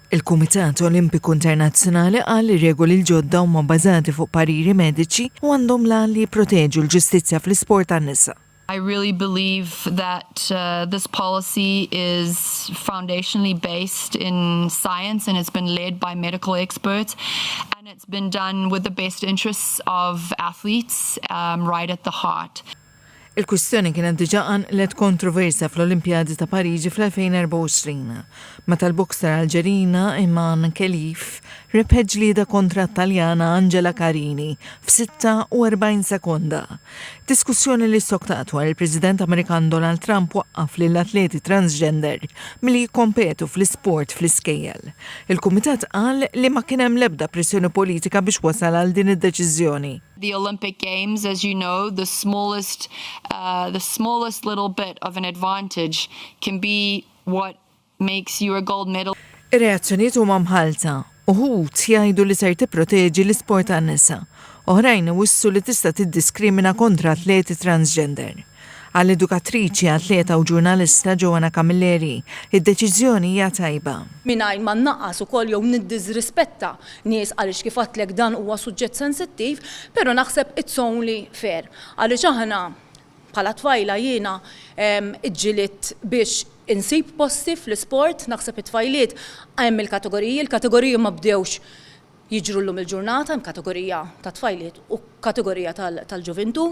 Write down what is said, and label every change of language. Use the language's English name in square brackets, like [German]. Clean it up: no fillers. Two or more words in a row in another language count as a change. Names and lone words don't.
[Maltese] Il-Kumitat Olimpiku Internazzjonali qal li regoli l-ġodda huma bbażati fuq pariri mediċi u għandhom lan li jipproteġu l-ġustizzja fl-isport tan-nisa. [English] I really believe that this policy is foundationally based in science and it's been led by medical experts and it's been done with the best interests of athletes right at the heart. [Maltese] Il-kwistjoni kienet diġà għanqlet kontroversja fl-Olimpjadi ta' Pariġi fl-2024 meta l-bokser Alġerina Iman Khelif rebħet ġlieda kontra t-Taljana Angela Carini f'46 sekonda. Diskussjoni li stoktat wara il-President Amerikan Donald Trump waqqaf lill atleti transgender milli jikkompetu fl-isport fl-iskejjel. Il-Kumitat qal li ma kien hemm l-ebda pressjoni politika biex wasal għal din id-deċiżjoni. [English] The Olympic Games, as you know, the smallest little bit of an advantage can be what makes you a gold medal. [Maltese] Ir-reazzjonijiet huma mħalta. Uħud jgħidu li ser tipproteġi l-isport tan-nisa. Oħrajn iwissu li tista' tiddiskrimina kontra atleti transgender. Għall-edukatriċi, atleta u ġurnalista Joanna Camilleri, id-deċiżjoni hija tajba. Mingħajr ma nnaqqas ukoll jew niddiżrispetta nies għaliex kif għadlek dan huwa suġġett sensittiv, però naħseb [English] it's only fair. [Maltese] Għaliex aħna bħala tfajla jiena iġġieliet biex insib posti fl-isport, naħseb it-tfajliet hemm il-kategoriji ma bdewx jiġru llum il-ġurnata, hemm kategorija ta' tfajliet u kategorija tal-ġuventu.